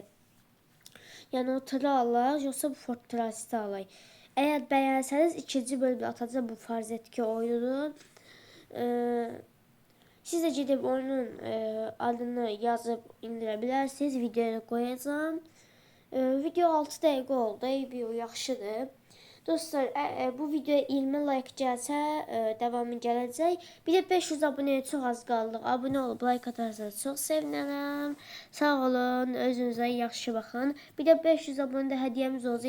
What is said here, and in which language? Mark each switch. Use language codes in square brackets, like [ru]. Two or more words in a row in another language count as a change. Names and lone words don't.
[tr] Yani o tırı alır, yoksa bu Ford Transit'i alır. Eğer beğenseniz ikinci bölümde atacağım bu farz et ki oyununu. Siz de gidip oyunun adını yazıp indirebilirsiniz. Videoya koyacağım. [az] Video 6 dəqiqə oldu. Video yaxşıdır. Dostlar, bu videoya 20 like gəlsə, devamı gələcək. Bir de 500 abunəyə çox az qaldıq. Abunə olub like atarsanız çox sevinərəm. Sağ olun, özünüzə yaxşı baxın. Bir de 500 abunədə hədiyyəmiz olacaq.